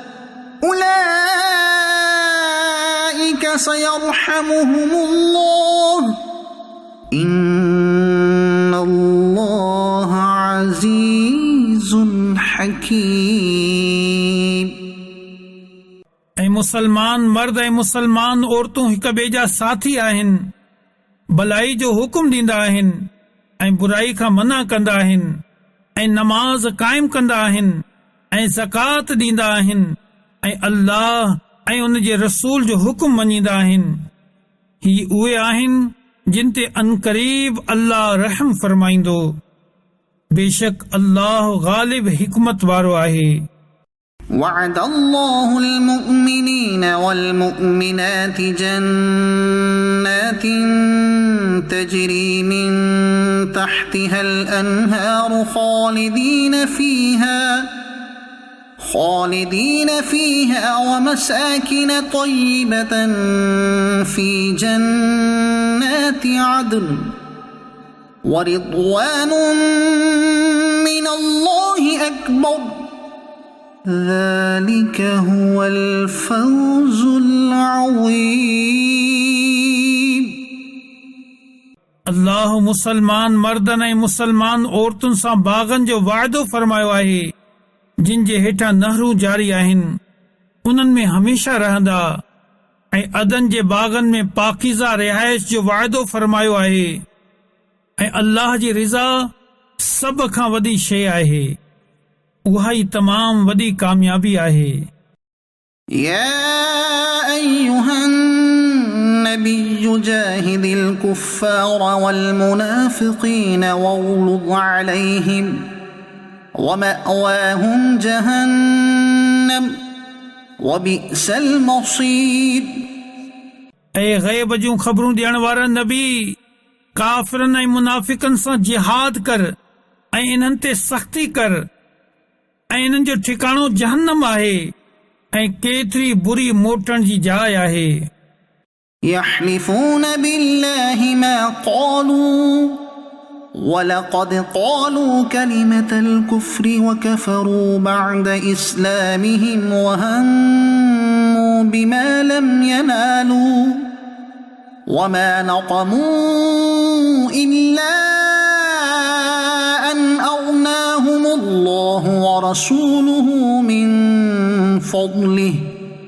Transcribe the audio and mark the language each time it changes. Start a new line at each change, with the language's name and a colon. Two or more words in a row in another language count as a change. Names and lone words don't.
Arabic: أولئك سيرحمهم الله إن الله عزيز حكيم
Sindhi: ऐं मुसलमान मर्द ऐं मुसलमान औरतूं हिक ॿिए जा साथी आहिनि, भलाई जो हुकुम ॾींदा आहिनि ऐं बुराई खां मना कंदा आहिनि ऐं नमाज़ क़ाइम कंदा आहिनि ऐं ज़कात ॾींदा आहिनि ऐं अल्लाह ऐं उन जे रसूल जो हुकुम मञींदा आहिनि। ही उहे आहिनि जिन ते अनकरीब अल्लाह रहम फरमाईंदो। बेशक अल्लाह गालिब हिकमत वारो आहे।
Arabic: وعد الله المؤمنين والمؤمنات جنات تجري من تحتها الأنهار خالدين فيها ومساكن طيبة في جنات عدن ورضوان من الله أكبر ذلك هو الفوز العظيم
Sindhi: अल्लाह मुसलमान मर्दनि ऐं मुसलमान औरतुनि सां बाग़नि जो वाइदो फरमायो आहे, जिन जे हेठां नहरूं जारी आहिनि, उन्हनि में हमेशा रहंदा, ऐं अदन जे बाग़नि में पाकीज़ा रिहाइश जो वाइदो फरमायो आहे, ऐं अल्लाह जी रिज़ा सभ खां वॾी शइ आहे, उहा ई तमाम वॾी कामयाबी आहे।
Arabic: يا أيها النبي جاهد الكفار والمنافقين واغلظ عليهم ومأواهم جهنم وبئس المصير
Sindhi: ऐं ग़ैब जूं ख़बरूं ॾियण वारा नबी, काफ़िरनि ऐं मुनाफ़िकनि सां जिहाद कर ऐं इन्हनि ते सख़्ती कर, ऐं इन्हनि जो ठिकाणो जहन्नम आहे ऐं केतिरी बुरी मोटण जी जाइ आहे।
Arabic: يحلفون بالله ما قالوا ولقد قالوا كلمة الكفر وكفروا بعد إسلامهم وهموا بما لم ينالوا وما نقموا إلا أن أغناهم الله ورسوله من فضله